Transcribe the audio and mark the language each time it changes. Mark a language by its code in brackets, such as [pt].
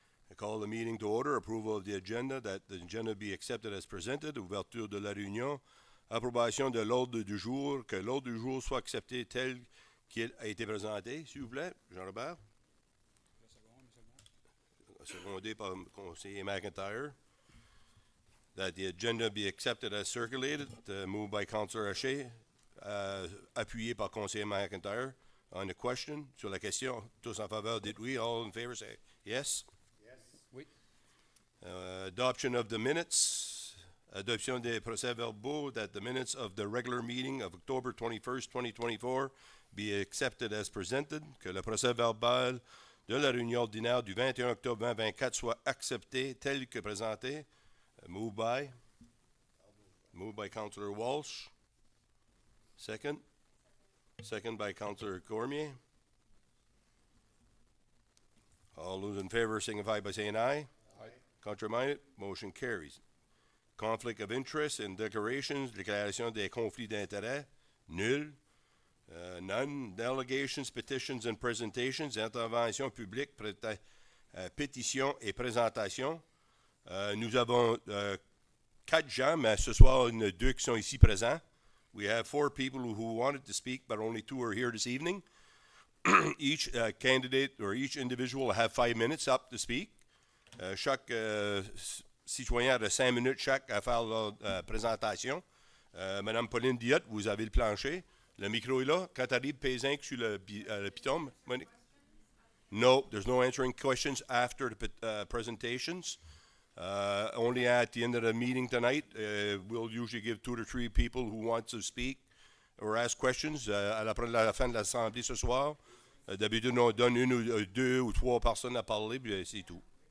[en] I call the meeting to order. Approval of the agenda, that the agenda be accepted as presented. [fr] Ouverture de la réunion. Approbation de l'ordre du jour. Que l'ordre du jour soit accepté tel qu'il a été présenté. S'il vous plaît, Jean-Robert. Secondé par le conseiller McIntyre. [en] That the agenda be accepted as circulated. Moved by Councillor Haché. [fr] Appuyé par conseiller McIntyre. [en] On the question, [fr] sur la question, tous en faveur, dites oui. [en] All in favor, say yes. Yes. [fr] Oui. [en] Adoption of the minutes. [fr] Adoption des procès-verbaux, [en] that the minutes of the regular meeting of October 21st, 2024 be accepted as presented. [fr] Que le procès-verbal de la réunion ordinaire du 21 octobre 2024 soit accepté tel que présenté. [en] Moved by Councillor Walsh. Second by Councillor Cormier. All those in favor signify by saying aye. Aye. Contrary-minded, motion carries. Conflict of interest and declarations, [fr] déclaration des conflits d'intérêts, nul. [en] None. Delegations, petitions and presentations, [fr] interventions publiques, pétitions et présentations. Nous avons 4 gens, mais ce soir, il y en a 2 qui sont ici présents. [en] We have 4 people who wanted to speak, but only 2 are here this evening. Each candidate or each individual will have 5 minutes up to speak. [fr] Chaque citoyen a 5 minutes chaque à faire leur présentation. Madame Pauline Diotte, vous avez le plancher. Le micro est là. Quand tu arrives, pèse sur le piton. Monique? [en] No, there's no answering questions after the presentations. Only at the end of the meeting tonight, we'll usually give 2 to 3 people who want to speak or ask questions. [fr] À la fin de l'Assemblée ce soir, d'habitude, on donne 1 ou 2 ou 3 personnes à parler, puis c'est tout.